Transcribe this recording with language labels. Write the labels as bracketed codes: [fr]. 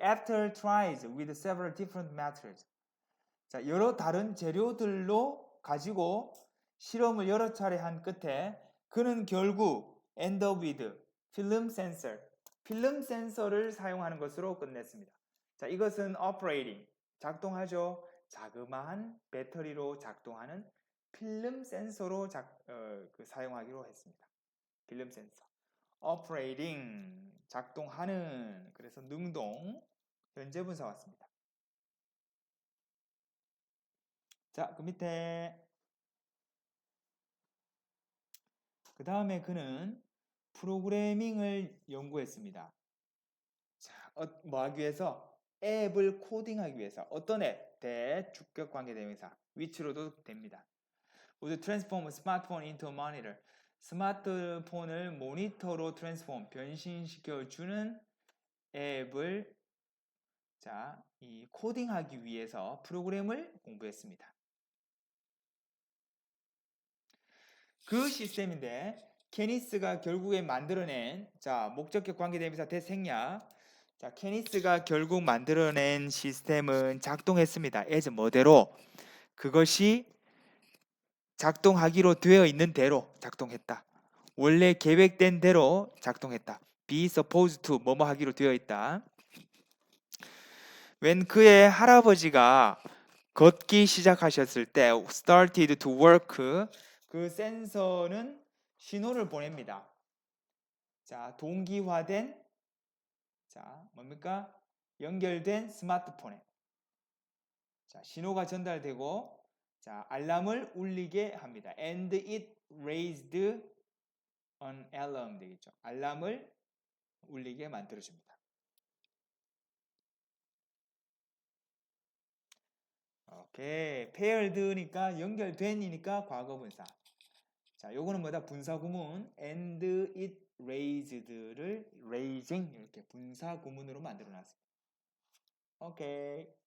[en] After tries with several different methods. [ko] 자, 여러 다른 재료들로 가지고 실험을 여러 차례 한 끝에 그는 결국 [en] end up with film sensor. [ko] 필름 센서를 사용하는 것으로 끝냈습니다. 자, 이것은 operating. 작동하죠. 자그마한 배터리로 작동하는 필름 센서로 사용하기로 했습니다. 필름 센서. operating. 작동하는. 그래서 능동. 현재 분사 왔습니다. 자, 그 밑에 그 다음에 그는 프로그래밍을 연구했습니다. 자, 뭐 하기 위해서? 앱을 코딩하기 위해서. 어떤 앱? 주격 관계 대명사. which로도 됩니다. [en] Would transform a smartphone into a monitor. [ko] 스마트폰을 모니터로 변신시켜 주는 앱을 이 코딩하기 위해서 프로그램을 공부했습니다. 그 시스템인데 케니스가 결국에 만들어낸 목적격 관계대명사 대생략 자, 케니스가 결국 만들어낸 시스템은 작동했습니다. as 뭐대로 그것이 작동하기로 되어 있는 대로 작동했다. 원래 계획된 대로 작동했다. [en] be supposed to [ko] 뭐뭐 하기로 되어 있다. when 그의 할아버지가 걷기 시작하셨을 때 [en] started to work [ko] 그 센서는 신호를 보냅니다. 자, 동기화된 자, 뭡니까? 연결된 스마트폰에 자, 신호가 전달되고 자, 알람을 울리게 합니다. [en] And it raised an alarm [ko] 되겠죠. 알람을 울리게 만들어 줍니다. 오케이. paired니까 연결된이니까 과거분사. 자, 요거는 뭐다? 분사 구문. [en] And it raised [ko] 를 raising 이렇게 분사 구문으로 만들어 놨습니다. 오케이.